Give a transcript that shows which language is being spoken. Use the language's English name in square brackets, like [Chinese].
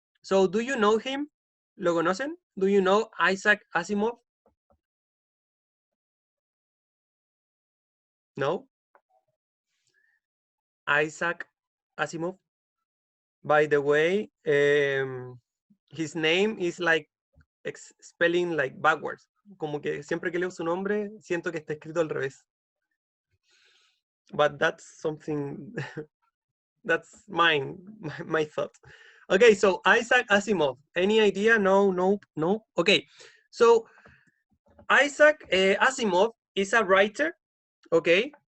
[English] So do you know him? [Spanish] ¿Lo conocen? [English] Do you know Isaac Asimov? No? Isaac Asimov? By the way, his name is like spelling like backwards. [Spanish] Como que siempre que leo su nombre, siento que está escrito al revés. [English] But that's something, that's my thought. Okay, so Isaac Asimov, any idea? No, no, no. Okay, so Isaac Asimov is a writer, okay?